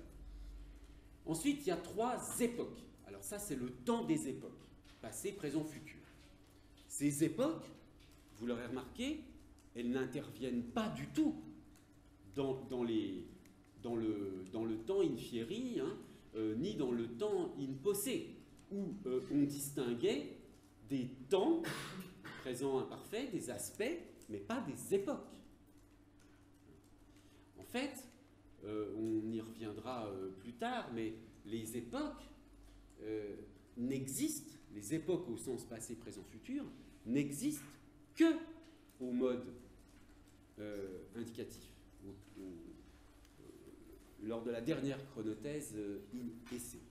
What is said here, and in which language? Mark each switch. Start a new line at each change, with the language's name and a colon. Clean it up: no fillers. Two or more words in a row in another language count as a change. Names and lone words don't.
French: Ensuite, il y a 3 époques. Alors ça, c'est le temps des époques, passé, présent, futur. Ces époques, vous l'aurez remarqué, elles n'interviennent pas du tout dans le temps
Latin: in fieri,
French: hein, ni dans le temps
Latin: in posse,
French: où on distinguait des temps, présent imparfait, des aspects, mais pas des époques. En fait, on y reviendra plus tard, mais les époques n'existent, les époques au sens passé, présent, futur, n'existent que au mode indicatif, lors de la dernière chronothèse in et c.